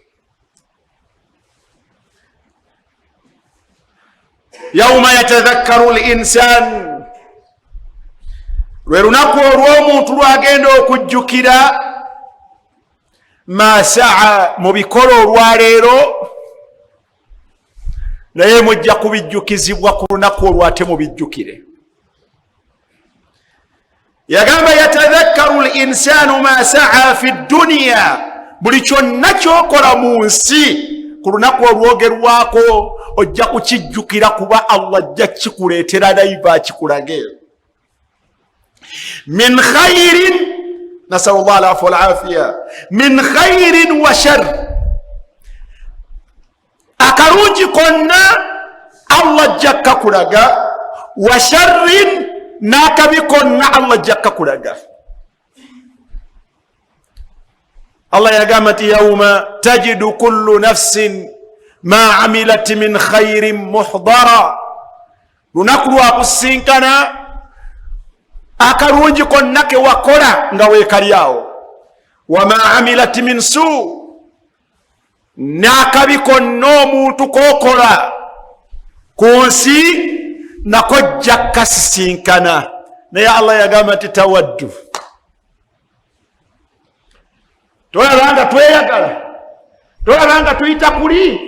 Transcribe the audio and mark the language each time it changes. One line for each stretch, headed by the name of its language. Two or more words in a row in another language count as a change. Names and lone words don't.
Arabic: يوم يتذكر الإنسان,
Ganda: lwe lunaku olw'omuntu lwagenda okujjukira
Arabic: ما سعى,
Ganda: mu bikola olwaleero, naye mujja kubijjukizibwa ku lunaku olwate mubijjukire.
Arabic: Yagamba يتذكر الإنسان ما سعى في الدنيا,
Ganda: buli kyonna kyokola mu nsi ku lunaku olwogerwako ojja kukijjukira kuba Allah ajja kikuleetera live akikulage.
Arabic: من خير نسأل الله العافية من خير وشر,
Ganda: akarungi konna Allah ajja kakulaga,
Arabic: وشر,
Ganda: n'akabi konna Allah ajja kakulaga. Allah yagamba nti
Arabic: يوم تجد كل نفس ما عملت من خير محضرا,
Ganda: lunaku lwakusinkana akarungi konna ke wakola nga weekalyawo,
Arabic: وما عملت من سوء,
Ganda: n'akabi konna omuntu kokola ku nsi nako jja kasisinkana. Naye Allah yagamba nti tawaddu, tolabanga tweyagala, tolabanga tuyita kuli.